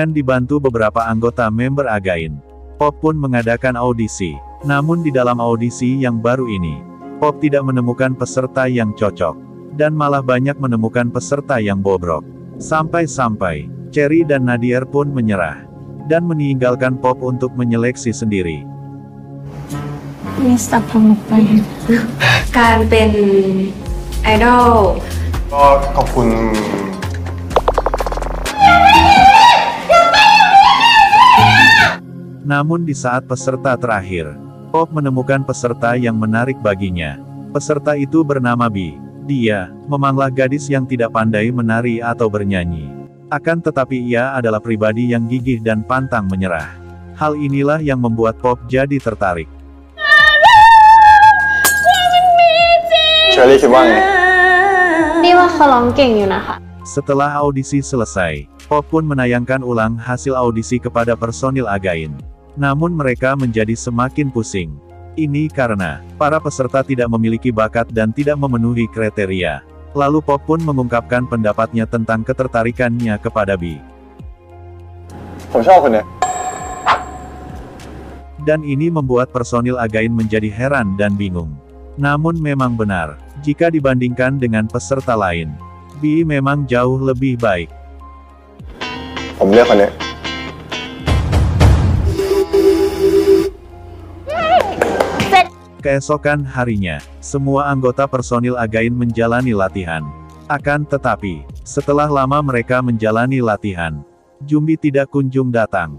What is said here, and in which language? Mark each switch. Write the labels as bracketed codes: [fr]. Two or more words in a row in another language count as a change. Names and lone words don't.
[id] Dengan dibantu beberapa anggota member Again, Pop pun mengadakan audisi. Namun di dalam audisi yang baru ini, Pop tidak menemukan peserta yang cocok. Dan malah banyak menemukan peserta yang bobrok. Sampai-sampai, Cherry dan Nadir pun menyerah. Dan meninggalkan Pop untuk menyeleksi sendiri. [th] มีสับปะรดไป การเป็นไอดอล ก็ขอบคุณ [id] Namun di saat peserta terakhir, Pop menemukan peserta yang menarik baginya. Peserta itu bernama Bi. Dia memanglah gadis yang tidak pandai menari atau bernyanyi. Akan tetapi ia adalah pribadi yang gigih dan pantang menyerah. Hal inilah yang membuat Pop jadi tertarik. [th] เชอรี่คิดว่าไง นี่ว่าเขาร้องเก่งอยู่นะคะ [id] Setelah audisi selesai, Pop pun menayangkan ulang hasil audisi kepada personil Again. Namun mereka menjadi semakin pusing. Ini karena para peserta tidak memiliki bakat dan tidak memenuhi kriteria. Lalu Pop pun mengungkapkan pendapatnya tentang ketertarikannya kepada Bi. [th] ผมชอบคนเนี้ย [id] Dan ini membuat personil Again menjadi heran dan bingung. Namun memang benar, jika dibandingkan dengan peserta lain, Bi memang jauh lebih baik. [th] ผมเลือกคนเนี้ย [id] Keesokan harinya, semua anggota personil Again menjalani latihan. Akan tetapi, setelah lama mereka menjalani latihan, Jumbi tidak kunjung datang.